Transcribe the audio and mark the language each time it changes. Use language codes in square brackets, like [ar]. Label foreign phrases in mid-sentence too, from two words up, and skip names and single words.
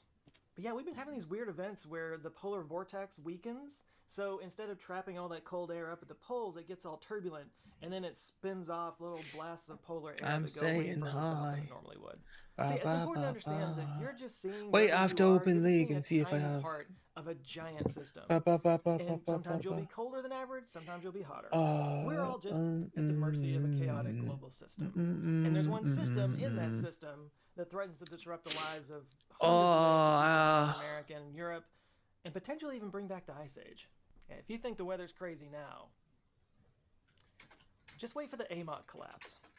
[en] But yeah, we've been having these weird events where the polar vortex weakens, so instead of trapping all that cold air up at the poles, it gets all turbulent, and then it spins off little blasts of polar air I'm that go way saying further south than hi. it normally would. Ba, See, it's ba, important to ba, understand ba. that you're just seeing Wait, wherever I have you to are, open you're just League seeing and a see if I tiny have. part of a giant system. Ba, ba, ba, ba, ba, And ba, sometimes you'll ba. be colder than average, sometimes you'll be hotter. We're all just at the mercy of a chaotic global system. And there's one system in that system that threatens to disrupt the lives of hundreds of millions of people in North America and Europe, and potentially even bring back the Ice Age. And if you think the weather's crazy now, just wait for the AMOC collapse.